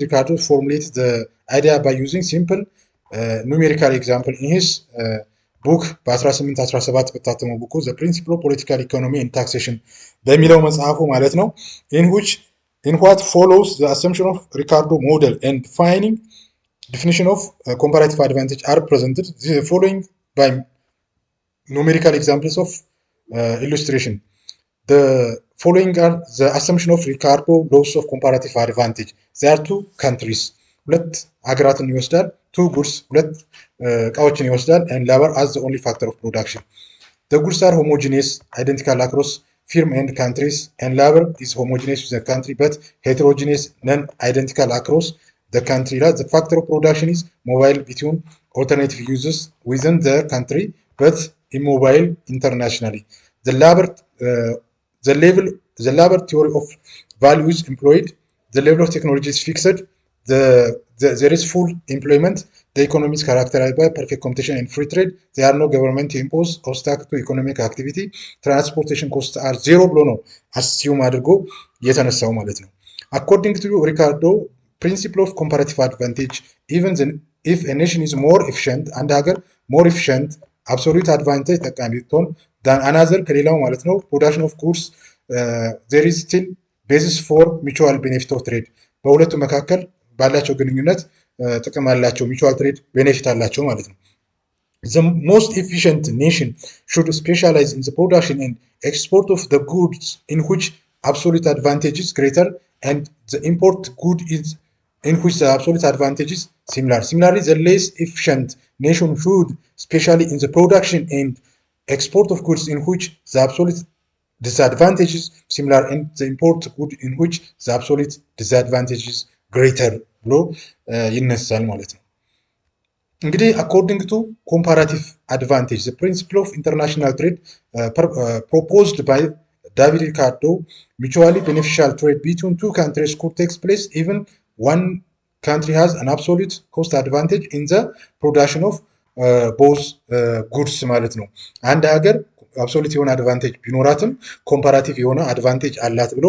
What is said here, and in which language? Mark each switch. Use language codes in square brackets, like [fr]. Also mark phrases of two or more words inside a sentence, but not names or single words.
[en] Ricardo formulate the idea by using simple numerical example in his book [am] በ1817 በታተመው ቡኩ ዘ ፕሪንሲፕል ኦፍ ፖለቲካል ኢኮኖሚ ኤንድ ታክሴሽን በሚለው መጽሐፉ ማለት ነው። [en] In what follows the assumption of Ricardo model and defining definition of comparative advantage are presented the following by numerical examples of illustration. The following are the assumption of Ricardo laws of comparative advantage. There are two countries. [am] ሁለት ሀገራትን ይወስዳል። [en] two goods [am] ሁለት እቃዎችን ይወስዳል [en] and labor as the only factor of production. The goods are homogeneous, identical across firm and countries, and labor is homogeneous with the country but heterogeneous, non-identical across the country. The factor of production is mobile between alternative uses within the country but immobile internationally. The labor theory of value is employed. The level of technology is fixed. There is full employment. The economy is characterized by perfect competition and free trade. There are no government imposed obstacles to economic activity. Transportation costs are zero [am] ብሎ ነው አስዩም አድርጎ የተነሳው ማለት ነው። [en] According to Ricardo principle of comparative advantage, even if a nation is more efficient, [am] አንድ ሀገር [en] more efficient absolute advantage [am] ጠቃሚ ብትሆን [en] than another [am] ከሌላው ማለት ነው [en] production of goods there is still basis for mutual benefit of trade [am] በሁለቱ መካከል ባላቸው ግንኙነት ጥቅም አላቸው [en] mutual trade benefit [am] አላቸው ማለት ነው። [en] The most efficient nation should specialize in the production and export of the goods in which absolute advantage is greater and the import good is in which the absolute advantage is similar. Similarly, the less efficient nation should, especially in the production and export of goods in which the absolute disadvantage is similar and the import good in which the absolute disadvantage is greater [am] ብሎ ይነሳል ማለት ነው። እንግዲህ [en] according to comparative advantage the principle of international trade proposed by David Ricardo mutually beneficial trade between two countries could takes place even one country has an absolute cost advantage in the production of both goods [am] ማለት ነው። አንድ ሀገር አብሶሉት የሆነ አድቫንቴጅ ቢኖራትም ኮምፓራቲቭ የሆነ አድቫንቴጅ አላት ብሎ